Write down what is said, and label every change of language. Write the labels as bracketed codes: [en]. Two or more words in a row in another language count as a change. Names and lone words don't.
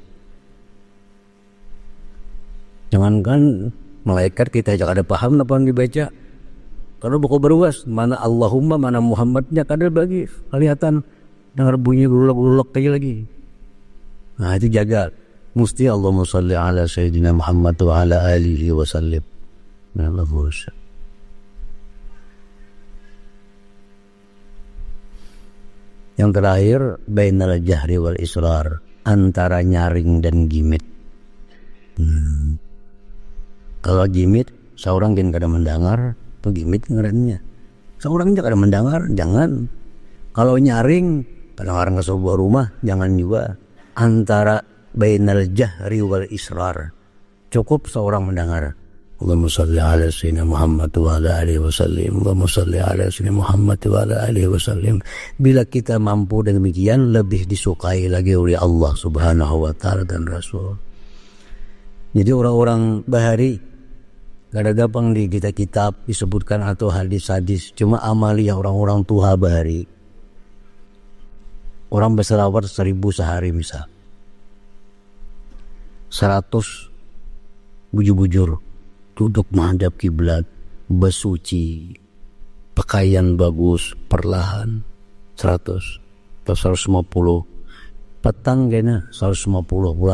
[bjn] Jangankan malaikat kita aja kada paham apa yang dibaca. Kalau buku baruas mana Allahumma mana Muhammadnya kada bagi kelihatan, dengar bunyi gulak-gulak kayak lagi. Nah itu jaga. [ar] Mesti اللهم صل على سيدنا محمد وعلى آله وسلم. [bjn] Yang terakhir, [ar] بين الجهر والإسرار, [bjn] antara nyaring dan gimit. Kalau gimit, seorang yang kada mendengar, itu gimit ngarannya. Seorang yang kada mendengar, jangan. Kalau nyaring, kadang-kadang ke sebuah rumah, jangan juga. Antara [ar] بين الجهر والإسرار, [bjn] cukup seorang mendengar. [ar] اللهم صل على سيدنا محمد وعلى آله وسلم. اللهم صل على سيدنا محمد وعلى آله وسلم. [id] Bila kita mampu demikian, lebih disukai lagi oleh [ar] الله سبحانه وتعالى [id] dan Rasul. [bjn] Jadi orang-orang bahari kada gampang di kitab disebutkan atau hadis-hadis, cuma amalia orang-orang tua bahari. [id] Orang berselawat 1000 sehari misal. [bjn] 100 bujur-bujur duduk menghadap kiblat, bersuci, pakaian bagus, perlahan 100 atau 150, petang kayaknya 150 pula.